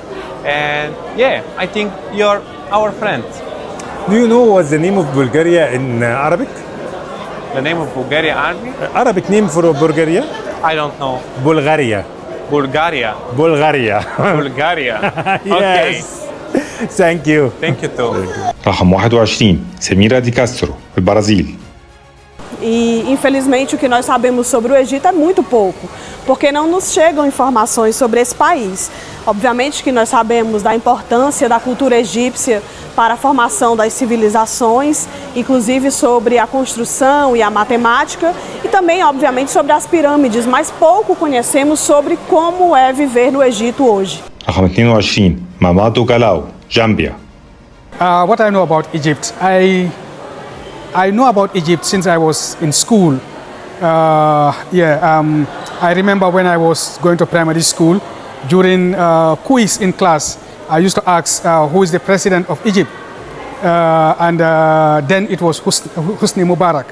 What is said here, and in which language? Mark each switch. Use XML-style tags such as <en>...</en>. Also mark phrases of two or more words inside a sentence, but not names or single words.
<en>And yeah, I think you're our friend. Do you know what's the name of Bulgaria in Arabic? The name of Bulgaria Arabic? Arabic name for Bulgaria? I don't know. Bulgaria. Bulgaria. Bulgaria. Bulgaria. Okay. Yes. Thank you. Thank you too.</en> <ar>رقم 21 سميرا دي كاسترو البرازيل.</ar> <pt>E, infelizmente, o que nós sabemos sobre o Egito é muito pouco, porque não nos chegam informações sobre esse país. Obviamente que nós sabemos da importância da cultura egípcia para a formação das civilizações, inclusive sobre a construção e a matemática, e também, obviamente, sobre as pirâmides, mas pouco conhecemos sobre como é viver no Egito hoje.</pt> <ar>رقم 22 مامادو جالاو جامبيا.</ar> <en>What I know about Egypt, I know about Egypt since I was in school. I remember when I was going to primary school, during quiz in class, I used to ask who is the president of Egypt, and then it was Hosni Mubarak.</en>